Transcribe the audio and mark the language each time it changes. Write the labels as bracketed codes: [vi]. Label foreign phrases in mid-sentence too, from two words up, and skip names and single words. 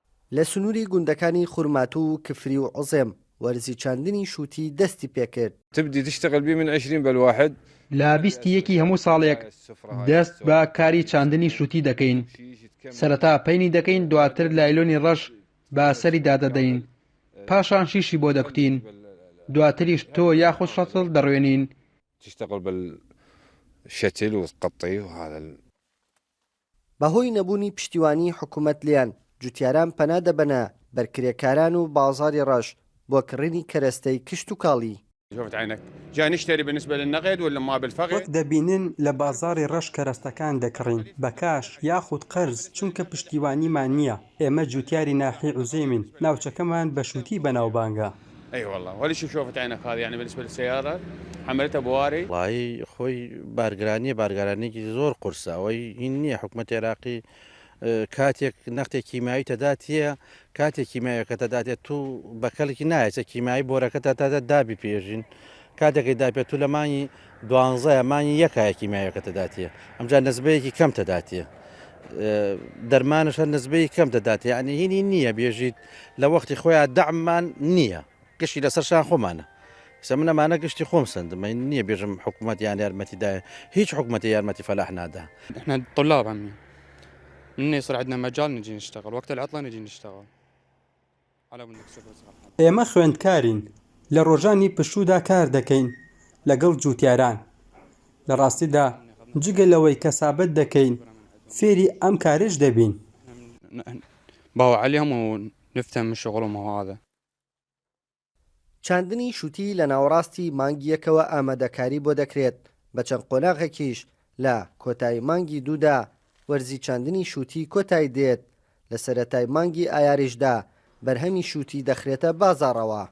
[ckb] لە سنووری گوندەکانی خورماتوو و کفری و عوزێم وەرزی چاندنی شووتی دەستی پێکرد. [ar] تبدي تشتغل بيه من 20 بالواحد. [ckb] لە 21 هەموو ساڵێک دەست بە کاری چاندنی شووتی دەکەین. سەرەتا پەینی دەکەین، دواتر لایلۆنی ڕەش بە سەری دادەدەین، پاشان شیشی بۆ دەکوتین، دواتریش تۆ یاخود شەتڵ دەڕوێنین. [ar] تشتغل بالشتل وتقطيه وهذا. [ckb] بەهۆی نەبوونی پشتیوانی حکوومەت لیان جوتیاران پەنا دەبەنە بەرکرێکاران و بازاری ڕەش بۆ کڕینی کەرەستەی کشت و کاڵی. [ar] شوفت عينك جاي نشتري بالنسبة للنقد ولا ما بالفقد؟ [ckb] وەک دەبینن لە بازاری ڕەش کەرەستەکان دەکڕین بە کاش یاخود قەرز، چونکە پشتیوانیمان نییە. ئێمە جوتیاری ناحی عوزێمین، ناوچەکەمان بە شووتی بەناوبانگە. [ar] اي والله ولا شوفت عينك هذه يعني بالنسبة للسيارة حملتها بواري. [ckb] والله خۆی بارگرانیەکی زۆر قورساوەی هین نییە حکوومەت عێراقی کاتێک نەختێک کیمایی تەداتیە، کاتێک کیمایەکە تەداتێت تو بەکەڵێکی نایەچە کیمایی بۆرەکە تا دابی پێژین، کاتێکی داپێت تو لە مانگی 12 مانگی یەکایە کیمایەکە تەداتیە، ئەمجا نسبەیەکی کەم تەداتیە، دەرمانش هەر نسبەی کەم دەداتێ، یعنی هینی نییە بێژیت لە وەختی خۆیان دەعممان نییە، گشتی لەسەرشان خۆمانە. من ئەمانە گشتی خۆم سندمە نییە بێژم حکوومەت یان یارمەتیدایە، هیچ حکوومەتی یارمەتی فەلاح نادا. [ar] احنا طلاب عمي، من يصير عندنا مجال نجي نشتغل، وقت العطلة نجي نشتغل. على بدك تشوف. [ckb] ئێمە خوێندکارین، لە ڕۆژانی پشودا کار دەکەین لەگەڵ جوتیاران. لە ڕاستیدا جگە لەوەی کەسابەت دەکەین فێری ئەم کارش دەبین. [ar] باو عليهم ونفهم من شغلهم وهذا. [ckb] چاندنی شووتی لە ناوەڕاستی مانگی یەکەوە ئامادەکاری بۆ دەکرێت بە چەند قۆناغێکیش لە کۆتایی مانگی دوودا وەرزی چاندنی شووتی کۆتایی دێت، لە سەرەتای مانگی ئایاریشدا بەرهەمی شووتی دەخرێتە بازاڕەوە.